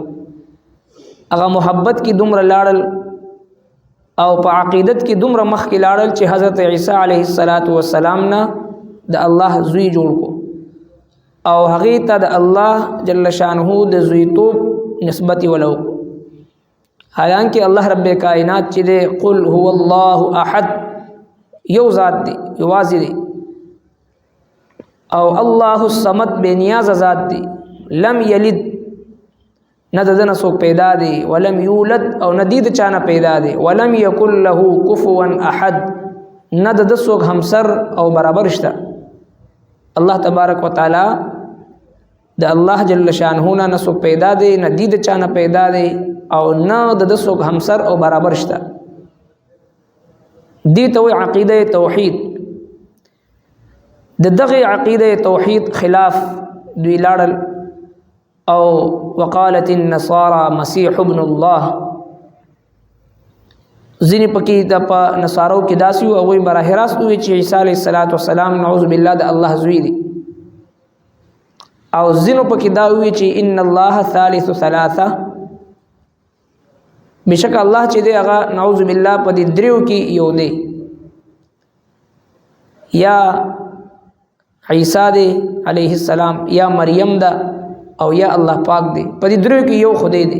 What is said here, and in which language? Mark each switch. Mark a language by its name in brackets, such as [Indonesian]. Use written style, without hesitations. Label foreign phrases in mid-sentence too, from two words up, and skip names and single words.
[Pashto] هغه محبت کی دومره لاړل او په عقیدت کی دومره مخ کی لاړل چې حضرت عیسی [Arabic] علیه السلام [Pashto] نه د الله زوی جوړ کو، او هغه ته د الله [Arabic] جل شانه [Pashto] د زویتوب نسبت ولو. حالانکه الله رب کائنات چې دی [Arabic] قل هو الله احد، [Pashto] یو ذات دی، یوازې دی، او [Arabic] الله الصمد [Pashto] بے نیاز ذات دی، [Arabic] لم یلد [Pashto] نه د دنه څوک پیدا دی، [Arabic] ولم یولد [Pashto] او نه دی د چانه پیدا دی، [Arabic] ولم یکن له کفوا احد، [Pashto] نه د څوک همسر او برابر شته. [Arabic] الله تبارک وتعالی [Pashto] د الله [Arabic] جل شانه [Pashto] نه څوک پیدا دی، نه دی د چانه پیدا دی، او نه د څوک همسر او برابر شته. دی ته وی عقیده توحید. د دغه عقیده توحید خلاف دوی لاړل، او [Arabic] وقالت النصارى مسیح ابن الله. [Pashto] ځینې پکې د نصارو کې داسې وو، هغوی براه راست ووایي چې عیسی [Arabic] علیه السلام نعوذ بالله [Pashto] د الله زوی دی، او ځینو پکې دا ووایي چې [Arabic] ان الله ثالث ثلاثه، [Pashto] بشک الله چې دی هغه [Arabic] نعوذ بالله [Pashto] په دې دریو کې یو دی، یا عیسی دی [Arabic] علیه السلام، [Pashto] یا مریم ده، او یا الله پاک دی، په دې دریو کې یو خدای دی.